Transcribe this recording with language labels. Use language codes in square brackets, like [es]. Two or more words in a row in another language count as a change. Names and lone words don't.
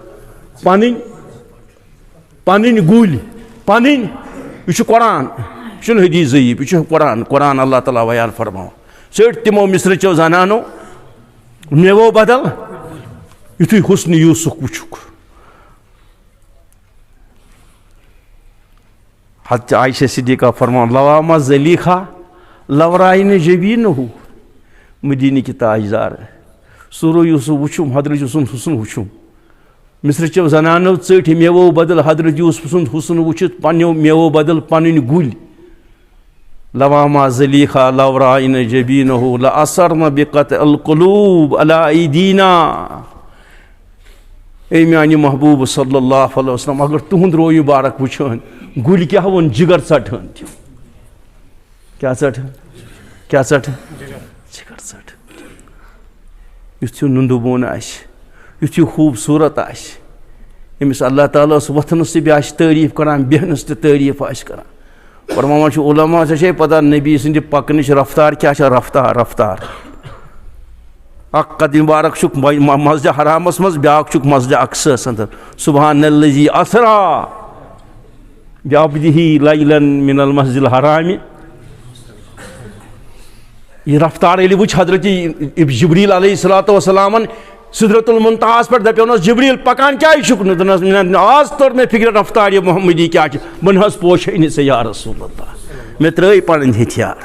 [ks] پنٕنۍ گُلۍ پنٕنۍ یہِ چھُ قرآن یہِ چھُنہٕ حدیٖث ضعیٖف یہِ چھُ قرآن اللہ تعالیٰ بیان فرماوان ژٔٹۍ تِمو مصرچو زنانو میوٕ بدل یُتھُے حسنہِ یوٗسف وٕچھُکھ حضرت عائشہ صدیقہ فرماوان [ar] لواما زلیخا لورایِنہ جبیٖنہُ [ks] مدیٖنٕکۍ تاجدار سورہ یوسف وچھم حضرت یوسف حسن وچھم مصر چو زنانو ژٔٹۍ میوو بدل حضرت یوسف سُنٛد حسن وٕچھِتھ پننیو میوو بدل پنٕنۍ گُلۍ [ar] لواما زلیخا لو رأینا جبینہ لأثرنا بقطع القلوب علی ایدینا. [ks] اے میانہِ محبوب [ar] صلی اللہ علیہ وسلم [ks] اگر تُہُنٛد رو مبارک وٕچھان گُلۍ کیٛاہ ووٚن جگر ژٹان تِم کیٛاہ ژٹان کیٛاہ ژٹان جگر ژٹان. یُتھ یہِ نُندٕبون آسہِ یُتھ یہِ خوٗبصوٗرت آسہِ أمِس اللہ تعالیٰ ہس وۄتھنس تہِ بیٚیہِ آسہِ تعریٖف کران بیٚہنس تہِ تعریٖف آسہِ کران. فرماوان چھُ علما ژےٚ چھے پتہ نبی سٕنٛدِ پکنٕچ رفتار کیٛاہ چھےٚ رفتار رفتار. اکھ قدم مبارک چھُکھ مسجد حرامس منٛز بیٛاکھ چھُکھ مسجد اقصاہس انٛدر [ar] سبحان الذی اسرا بعبدہ لیلا من المسجد الحرام. [ks] یہ رفتار ییٚلہِ وٕچھ حضرت جبریل [ar] علیہ الصلوۃ والسلامن [ks] سدرۃ المنتہاہس پٮ۪ٹھ دپیونس جبریل پکان کیٛازِ چھُکھ نہٕ دوٚپنس آز توٚر مےٚ فکرِ رفتار یہِ محمدی کیٛاہ چھِ بہٕ نہ حظ پوشے نہٕ ژےٚ [ar] یا رسول اللہ [ks] مےٚ ترٛٲے پنٕنۍ ہتھیار.